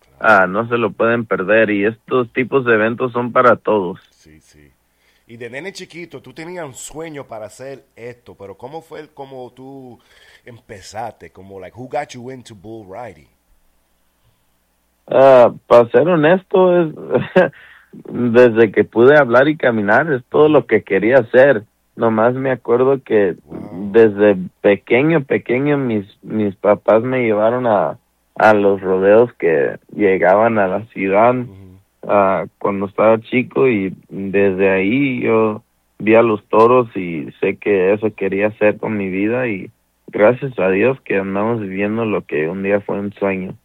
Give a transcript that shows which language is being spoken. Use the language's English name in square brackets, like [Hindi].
[Spanish] No se lo pueden perder, y estos tipos de eventos son para todos. Sí, sí. Y de nene chiquito, tú tenías un sueño para hacer esto, pero ¿cómo fue como tú empezaste? [English] Como, like, who got you into bull riding? [Spanish] Para ser honesto, desde que pude hablar y caminar, es todo lo que quería hacer. Nomás me acuerdo que desde pequeño, mis papás me llevaron a los rodeos que llegaban a la ciudad cuando estaba chico, y desde ahí yo vi a los toros y sé que eso quería hacer con mi vida, y gracias a Dios que andamos viviendo lo que un día fue un sueño.